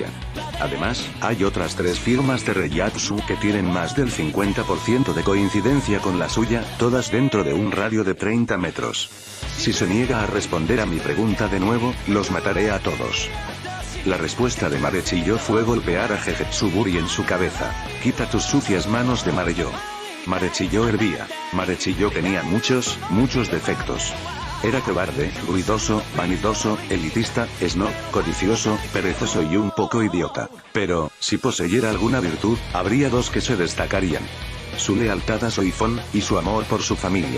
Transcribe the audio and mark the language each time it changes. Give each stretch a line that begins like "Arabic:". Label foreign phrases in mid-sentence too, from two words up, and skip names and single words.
Spanish: Además, hay otras 3 firmas de Reiatsu que tienen más del 50% de coincidencia con la suya, todas dentro de un radio de 30 metros. Si se niega a responder a mi pregunta de nuevo, los mataré a todos. La respuesta de Marechiyo fue golpear a Jejetsuburi en su cabeza. Quita tus sucias manos de Mareyo. Marechiyo hervía. Marechiyo tenía muchos defectos. Era cobarde, ruidoso, vanidoso, elitista, snob, codicioso, perezoso y un poco idiota. Pero, si poseyera alguna virtud, habría 2 que se destacarían. Su lealtad a Soifón, y su amor por su familia.